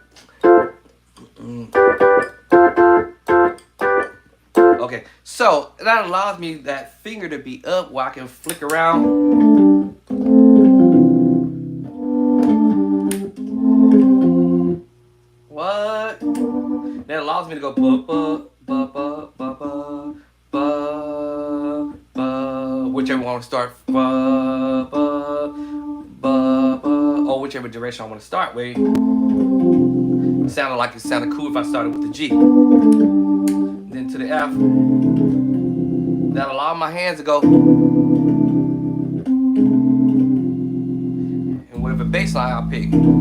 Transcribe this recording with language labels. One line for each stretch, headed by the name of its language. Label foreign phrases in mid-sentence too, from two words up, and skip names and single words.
English: Okay, so that allows me that finger to be up where I can flick around. What? That allows me to go ba ba ba ba ba ba ba ba, whichever one I want to start, ba ba ba ba, or whichever direction I want to start with. It sounded cool if I started with the G. Then to the F. That allow my hands to go. And whatever bass line I pick.